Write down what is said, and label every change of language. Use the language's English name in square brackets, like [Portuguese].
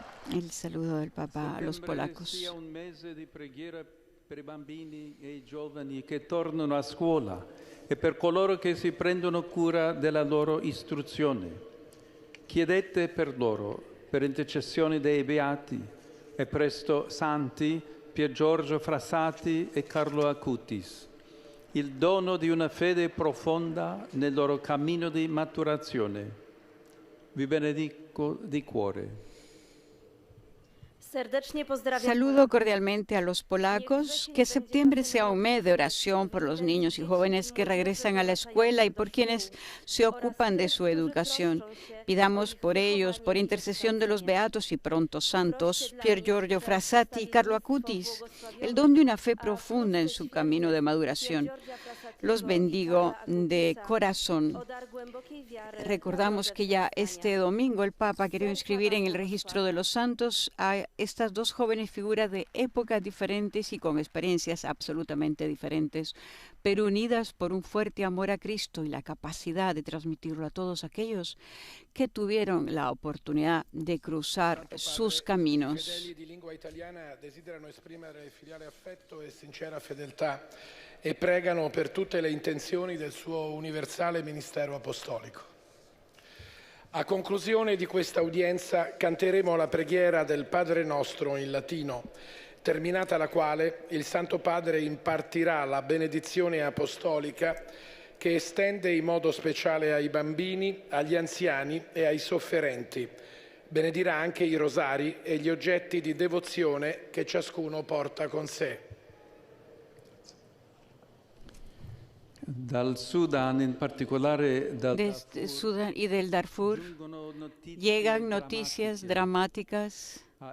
[Spanish] El saludo del Papa a los polacos. [Italian] Un mese di preghiera per i bambini e i giovani che tornano a scuola e per coloro che si prendono cura della loro istruzione. Chiedete per loro, per intercessione dei beati e presto santi Pier Giorgio Frassati e Carlo Acutis, il dono di una fede profonda nel loro cammino di maturazione. Vi benedico di cuore. [Spanish] Saludo cordialmente a los polacos. Que septiembre sea un mes de oración por los niños y jóvenes que regresan a la escuela y por quienes se ocupan de su educación. Pidamos por ellos, por intercesión de los beatos y pronto santos, Pier Giorgio Frassati y Carlo Acutis, el don de una fe profunda en su camino de maduración. Los bendigo de corazón. Recordamos que ya este domingo el Papa quería inscribir en el registro de los santos a estas dos jóvenes figuras de épocas diferentes y con experiencias absolutamente diferentes, pero unidas por un fuerte amor a Cristo y la capacidad de transmitirlo a todos aquellos que tuvieron la oportunidad de cruzar sus caminos. [Italian] I fedeli di lingua italiana desiderano esprimere filiale affetto e sincera fedeltà e pregano per tutte le intenzioni del suo universale ministero apostolico. A conclusione di questa udienza canteremo la preghiera del Padre Nostro in latino, terminata la quale il Santo Padre impartirà la benedizione apostolica che estende in modo speciale ai bambini, agli anziani e ai sofferenti. Benedirà anche i rosari e gli oggetti di devozione che ciascuno porta con sé. Dal Sudan, in particolare [Spanish] Desde Sudán y del Darfur llegan noticias dramáticas.